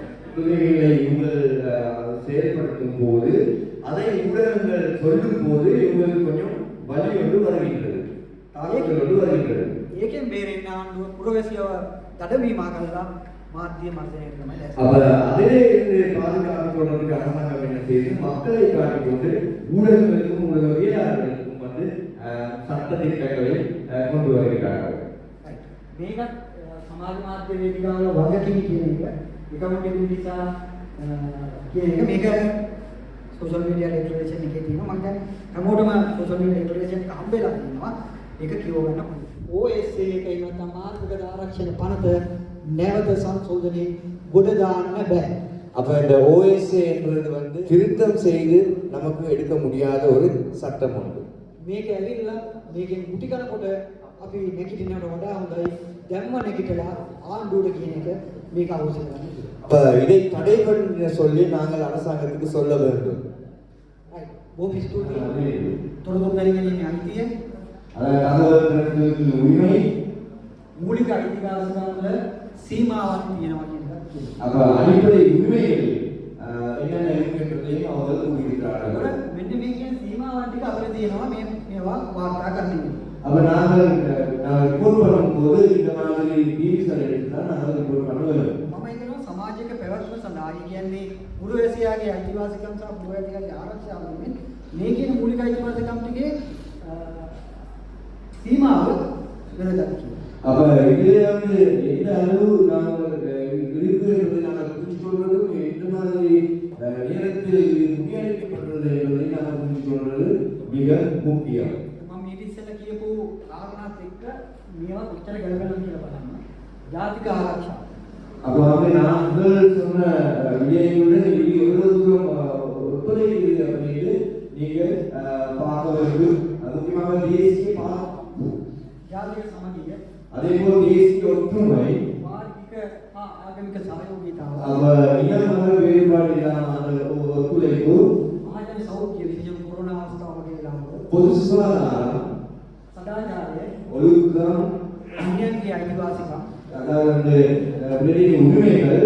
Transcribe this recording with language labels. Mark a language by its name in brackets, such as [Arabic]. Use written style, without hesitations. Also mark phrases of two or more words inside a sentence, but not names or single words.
[Tamil] கொள்கைகளை இவங்கள் செயல்படுத்தும் போது அதை ஊடகங்கள் சொல்லும் போது இவங்களுக்கு கொஞ்சம் வலி ஒன்று வருகின்றது, தாக்கங்கள் ஒன்று வருகின்றது. [Sinhala] ඒකෙන් බේරෙන්න ආණ්ඩුව පුරවැසියව දඩමීමා කළා මාධ්‍ය මර්ධනය කරනවා. [Tamil] அப்ப அதிலே இருந்து பாதுகாப்பு கொள்வதற்கு அரசாங்கம் என்ன செய்து மக்களை காட்டிக் கொண்டு ஊடகங்களுக்கும் ஊடகவியலாளர்களுக்கும் வந்து சட்ட திட்டங்களை கொண்டு வருகிறார்கள். [Sinhala] මේකත් සමාජ මාධ්‍ය වේදිකාවල වගකීම් කියන එක එකවුන්ටබිලිටි නිසා කියන එක මේක [English] social media literature [Sinhala] එකේ තියෙනවා. මම කියන්නේ හැමෝටම [English] social media literature [Sinhala] එක හම්බෙලා තියෙනවා. ඒක කියව ගන්න පුළුවන්. OSA එකේ නැත්නම් මාර්ගගත ආරක්ෂණ පනත නැවත සංශෝධනයේ ගොඩ දාන්න බෑ. [Tamil] அப்ப இந்த OSA என்பது வந்து திருத்தம் செய்து நமக்கு எடுக்க முடியாத ஒரு சட்டம் ஒன்று. [Sinhala] මේක ඇවිල්ලා මේකෙන් මුටි කරනකොට අපි නැගිටිනවට වඩා හොඳයි දැම්ම නැගිටලා ආණ්ඩුවට කියන එක මේක අවශ්‍ය කරන්නේ. [Tamil] அப்ப இதை தடை பண்ண சொல்லி நாங்கள் அரசாங்கத்துக்கு சொல்ல வேண்டும். ரைட். [Sinhala] බොහොම ස්තුතියි. තොරතුරු දැනගැනීමේ අයිතිය, [Tamil] தகவல் திரட்டுவதற்கு உரிமை, [Sinhala] මූලික අයිතිකාරකම් වල සීමාවක් තියෙනවා කියන එක කියනවා. [Tamil] அப்ப அடிப்படை உரிமைகள் என்னென்ன இருக்கின்றதையும் அவர்கள் கூறியிருக்கிறார்கள். [Sinhala] මෙන්න මේ කියන සීමාවන් ටික අපිට තියෙනවා මේවා වාර්තා කරන්න. [Tamil] அப்ப நாங்கள் ரிப்போர்ட் பண்ணும்போது இந்த மாதிரி டிவிஸ்கள் எடுத்துதான் நாங்கள் ரிப்போர்ட் பண்ணுவோம். [Sinhala] මම හිතනවා සමාජයක පැවැත්ම සඳහා කියන්නේ පුරවැසියාගේ අයිතිවාසිකම් සහ පුරවැසියාගේ ආරක්ෂාව වෙනුවෙන් මේ කියන මූලික අයිතිවාසිකම් ටිකේ සීමාව වෙනදක් කියනවා. [Tamil] அப்ப இதுல வந்து எந்த அளவு நாங்கள் இருக்கு என்பதை நாங்கள் புரிந்து கொள்வதும் எந்த மாதிரி நேரத்தில் முக்கியப்படுறது என்பதை நாங்கள் புரிந்து கொள்வது மிக முக்கியம். [Sinhala] මම ඊට ඉස්සෙල්ලා කියපු කාරණාත් එක්ක මේවා කොච්චර ගැළපෙනවද කියලා බලන්න. ජාතික ආරක්ෂාව. [Tamil] அப்ப வந்து நாங்கள் சொன்ன விடயங்களுடன் இது எவ்வளவு தூரம் ஒத்துழைக்கிறது அப்படின்னு நீங்கள் பார்க்க வேண்டும். அது முக்கியமாக தேசிய பாதுகாப்பு, [Sinhala] ජාතික සමගිය, [Tamil] அதே போல் தேசிய ஒற்றுமை, [Sinhala] වාර්ගික ආගමික සහයෝගීතාව, [Tamil] இன மத வேறுபாடு இல்லாத ஒத்துழைப்பு, [Sinhala] මහජන සෞඛ්‍ය විශේෂ කොරෝනා අවස්ථාව වගේ වෙලාවක [Tamil] பொது சுகாதாரம், [Sinhala] සදාචාරය, [Tamil] ஒழுக்கம், [Sinhala] අන්‍යයන්ගේ අයිතිවාසිකම්, [Tamil] அதாவது பிறரின் உரிமைகள்,